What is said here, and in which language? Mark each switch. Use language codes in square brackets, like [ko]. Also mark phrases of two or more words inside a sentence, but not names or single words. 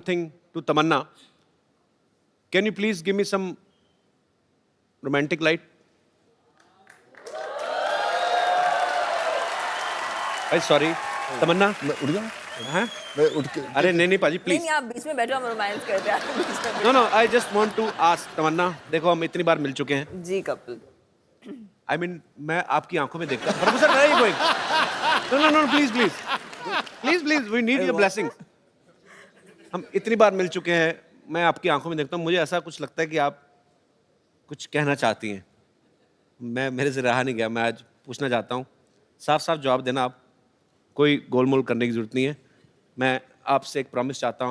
[en] something to Tamanna. Can you please give me some romantic light? I'm sorry. Tamanna? [hi] मैं उठ जाऊँ? हाँ? मैं उठ के अरे नहीं भाजी नहीं प्लीज. नहीं आप बीच में बैठो हम रोमांस करते हैं आप बीच में [en] No, no, I just want to ask Tamanna. [hi] देखो हम इतनी बार मिल चुके हैं. बैठो। जी कपिल [en] I mean, [hi] मैं आपकी आंखों में देखता हूँ. प्रभु सर, [en] where are you going? No, no, no, please, please. Please, please, we need your blessings. [hi] हम इतनी बार मिल चुके हैं. मैं आपकी आंखों में देखता हूँ. मुझे ऐसा कुछ लगता है कि आप कुछ कहना चाहती हैं. मैं मेरे से रहा नहीं गया. मैं आज पूछना चाहता हूँ. साफ साफ जवाब देना आप. कोई गोलमोल करने की जरूरत नहीं है. मैं आपसे एक प्रॉमिस चाहता हूँ.